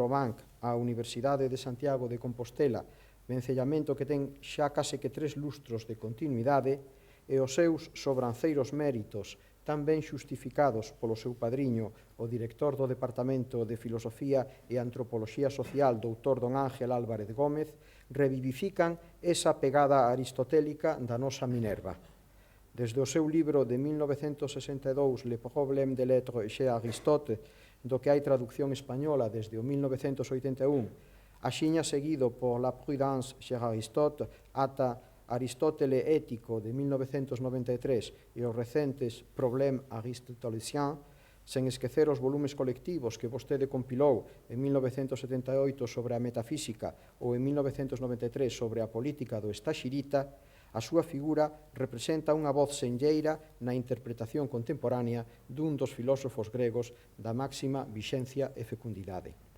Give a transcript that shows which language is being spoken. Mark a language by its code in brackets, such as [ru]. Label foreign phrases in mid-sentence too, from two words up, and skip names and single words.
[gl] Obanc, á Universidade de Santiago de Compostela, vencellamento que ten xa case que 3 lustros de continuidade, e os seus sobranceiros méritos tan ben xustificados polo seu padriño, o director do Departamento de Filosofía e Antropoloxía Social, doutor don Ángel Álvarez Gómez, revivifican esa pegada aristotélica da nosa Minerva. Desde o seu libro de 1962, Le problème de l'être chez Aristote, do que hai traducción española desde o 1981, axiña seguido por La prudence chez Aristote, ata Aristótele ético de 1993 e os recentes Problème aristotelesien, sen esquecer os volumes colectivos que vostede compilou en 1978 sobre a metafísica ou en 1993 sobre a política do Estaxirita, a súa figura representa unha voz senlleira na interpretación contemporánea dun dos filósofos gregos da máxima vixencia e fecundidade.